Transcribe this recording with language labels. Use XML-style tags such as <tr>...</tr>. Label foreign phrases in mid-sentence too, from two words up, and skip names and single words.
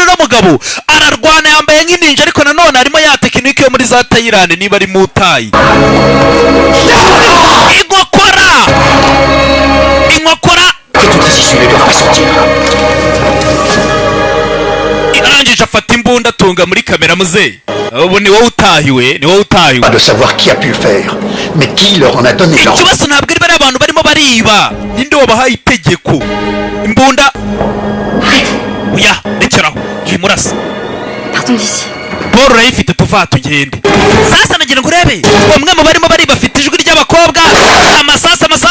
<rw>N'umugabo ararwana yambaye nk'ininja ariko nanone harimo ya tekinike yo muri za Thailand niba ari mu tayi. Inkokora arangije afata imbunda atunga muri kamera muzehe. Ubu ni wowe utahiwe.</rw> <fr>Pas de savoir qui a pu le faire, mais qui leur en a donné l'ordre.</fr> <rw>Ikibazo ntabwo ari bari abantu barimo bariba. Ninde wabahaye itegeko? Imbunda oya rekeraho jimurasa.</rw> <fr>Partons d'ici.</fr> <rw>Paul urayifite tuva tugende. Sasa nagira ngo urebe umwe mu barimo bariba afite ijwi ry'abakobwa.</rw>